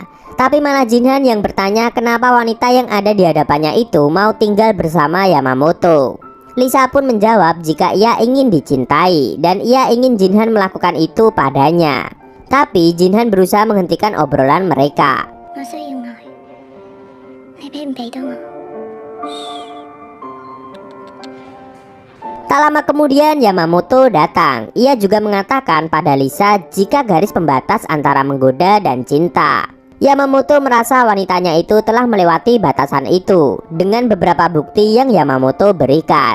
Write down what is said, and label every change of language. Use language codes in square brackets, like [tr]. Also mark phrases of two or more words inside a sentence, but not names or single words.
[id] Tapi malah Jinhan yang bertanya kenapa wanita yang ada di hadapannya itu mau tinggal bersama Yamamoto. Lisa pun menjawab jika ia ingin dicintai dan ia ingin Jinhan melakukan itu padanya. Tapi Jinhan berusaha menghentikan obrolan mereka. [yue] 我需要愛，你俾唔俾到我？ [id] Tak lama kemudian Yamamoto datang. Ia juga mengatakan pada Lisa jika garis pembatas antara menggoda dan cinta. Yamamoto merasa wanitanya itu telah melewati batasan itu dengan beberapa bukti yang Yamamoto berikan.